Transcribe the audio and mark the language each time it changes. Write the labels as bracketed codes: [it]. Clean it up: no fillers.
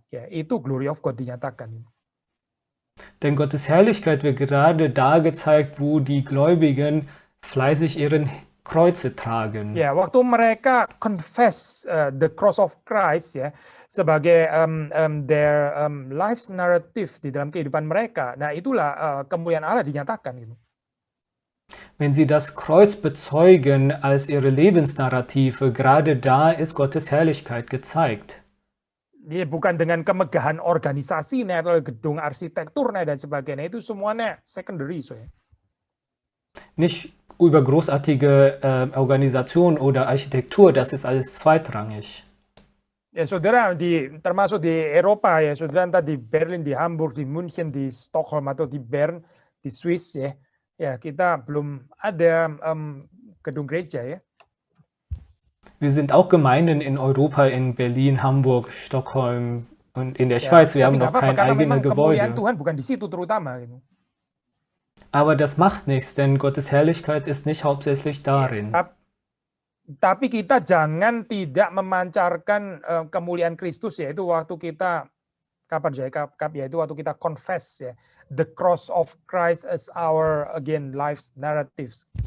[id] Ya, itu glory of God dinyatakan. [de] Denn Gottes Herrlichkeit wird gerade da gezeigt, wo die Gläubigen fleißig ihren Kreuze tragen. [id] Ya, waktu mereka [en] confess the cross of Christ [id] ya sebagai [en] their life's narrative [id] di dalam kehidupan mereka. Nah, itulah kemuliaan Allah dinyatakan gitu. [de] Wenn sie das Kreuz bezeugen als ihre Lebensnarrative, gerade da ist Gottes Herrlichkeit gezeigt. [id] Dia bukan dengan kemegahan organisasi atau gedung arsitekturnya dan sebagainya, itu semuanya secondary so ya. [de] Nicht über großartige Organisation oder Architektur, das ist alles zweitrangig. [id] Ya saudara, termasuk di Eropa ya saudara, entah di Berlin, di Hamburg, di München, di Stockholm atau di Bern, di Swiss ya. Ya, kita belum ada gedung gereja ya. [de] Wir sind auch Gemeinden in Europa, in Berlin, Hamburg, Stockholm und in der Schweiz. Wir haben noch kein eigenes Gebäude. [id] Tuhan bukan di situ terutama gitu. [de] Aber das macht nichts, denn Gottes Herrlichkeit ist nicht hauptsächlich darin. [id] Tapi kita jangan tidak memancarkan kemuliaan Kristus, yaitu waktu kita yaitu waktu kita confess ya, [en] the cross of Christ as our life's narratives.